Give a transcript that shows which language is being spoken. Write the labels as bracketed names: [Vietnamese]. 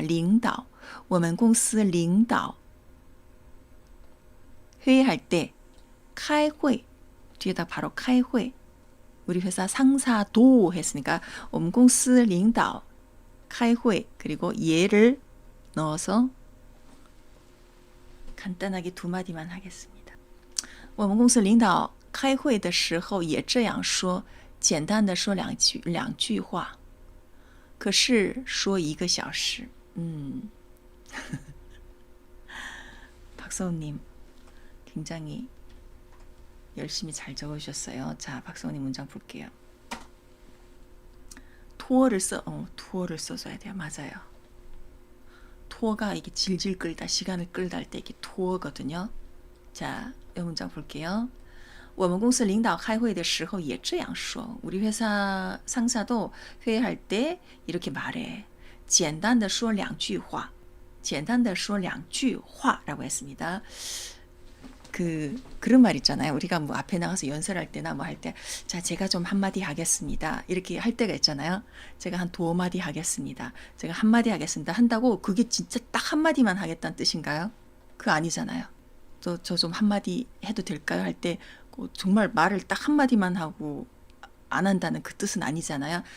[Chinese] 领导,我们公司领导 [Korean] 회의할 때 [Chinese] 开会 [Korean] 뒤에다 바로 [Chinese] 开会 [Korean] 우리 회사 상사도 했으니까 [Chinese] 我们公司领导开会 [Korean] 그리고 예를 넣어서 간단하게 두 마디만 하겠습니다. [Chinese] 我们公司领导开会的时候也这样说简单的说两句话可是说1个小时 [Korean] 박서우님 굉장히 열심히 잘 적어주셨어요. 자, 박서우님 문장 볼게요. 투어를 써줘야 돼요. 맞아요. 투어가 이게 질질 끌다, 시간을 끌다 할 때 이게 투어거든요. 자, 이 문장 볼게요. [Chinese] 我们公司领导开会的时候也这样说 [Korean] 우리 회사 상사도 회의할 때 이렇게 말해. [Chinese] 简单的说两句话简单的说两句话 [Korean] 라고 했습니다. 그런 말 있잖아요. 우리가 뭐 앞에 나가서 연설할 때나 뭐 할 때, 자, 제가 좀 한마디 하겠습니다. 이렇게 할 때가 있잖아요. 제가 한 2마디 하겠습니다. 제가 한마디 하겠습니다. 한다고 그게 진짜 딱 한마디만 하겠다는 뜻인가요? 그거 아니잖아요. 저 좀 한마디 해도 될까요? 할 때 정말 말을 딱 한마디만 하고 안 한다는 그 뜻은 아니잖아요.